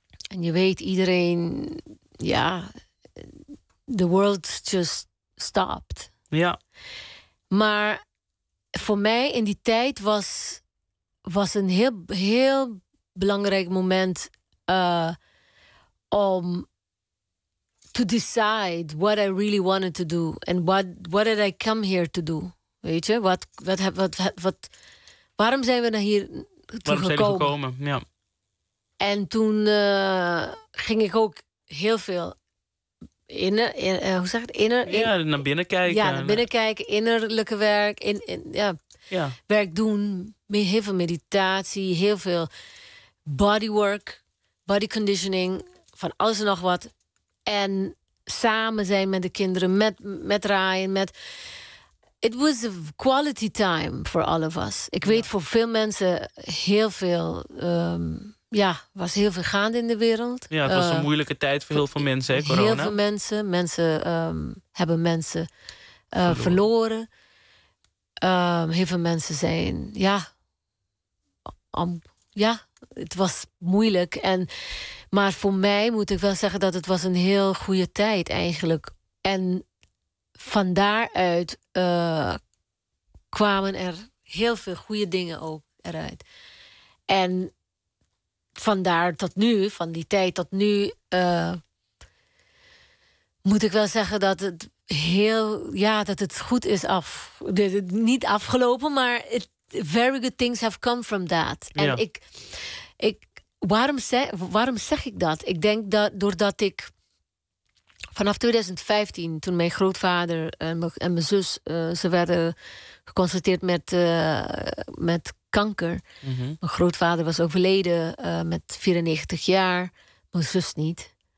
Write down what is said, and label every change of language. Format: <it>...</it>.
<nl>En je weet, iedereen, ja,</nl> <en>the world just stopped.</en> <nl>Ja. Maar voor mij in die tijd was een heel, heel belangrijk moment om</nl> <en>to decide what I really wanted to do. And what did I come here to do?</en> <nl>Weet je, wat waarom zijn we naar hier gekomen? Ja. En toen ging ik ook heel veel naar binnen kijken. Ja, naar binnen kijken, innerlijke werk, werk doen. Heel veel meditatie, heel veel bodywork, body conditioning, van alles en nog wat. En samen zijn met de kinderen, met Ryan, met.</nl> <en>It was a quality time for all of us.</en> <nl>Ik weet voor veel mensen heel veel. Was heel veel gaande in de wereld. Ja, het was een moeilijke tijd voor heel veel mensen, hè, corona. Heel veel mensen. Mensen hebben mensen verloren. Heel veel mensen zijn. Ja. Het was moeilijk. Maar voor mij moet ik wel zeggen dat het was een heel goede tijd eigenlijk. En van daaruit kwamen er heel veel goede dingen ook eruit. En vandaar tot nu, van die tijd tot nu, moet ik wel zeggen dat het heel, ja, dat het goed is af. Niet afgelopen, maar</nl> <en>very good things have come from that.</en> <nl>Ja. En waarom zeg ik dat? Ik denk dat doordat ik vanaf 2015, toen mijn grootvader en mijn zus, ze werden geconstateerd met kanker. Mm-hmm. Mijn grootvader was overleden met 94 jaar, mijn zus niet.</nl>